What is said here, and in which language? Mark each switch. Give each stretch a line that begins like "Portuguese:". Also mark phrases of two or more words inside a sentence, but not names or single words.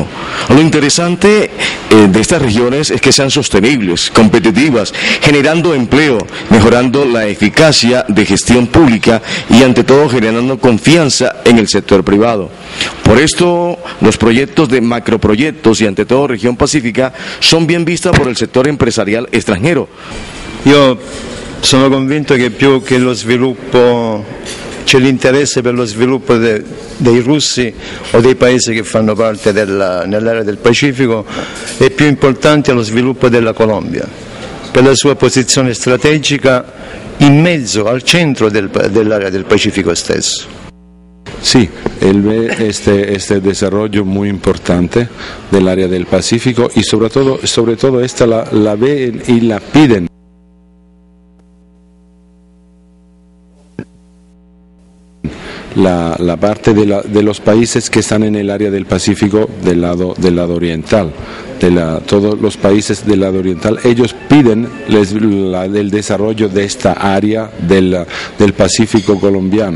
Spanish: Lo interesante de estas regiones es que sean sostenibles, competitivas, generando empleo, mejorando la eficacia de gestión pública y ante todo generando confianza en el sector privado. Por esto, los proyectos de macroproyectos y ante todo región pacífica son bien vistas por el sector empresarial extranjero.
Italian: Sono convinto che più che lo sviluppo, c'è l'interesse per lo sviluppo dei russi o dei paesi che fanno parte nell'area del Pacifico, è più importante lo sviluppo della Colombia, per la sua posizione strategica in mezzo al centro dell'area del Pacifico stesso.
Spanish: Sí, él ve este desarrollo muy importante del área del Pacífico y sobre todo esta la ve y la piden. La parte de los países que están en el área del Pacífico del lado oriental, todos los países del lado oriental, ellos piden el desarrollo de esta área del Pacífico colombiano.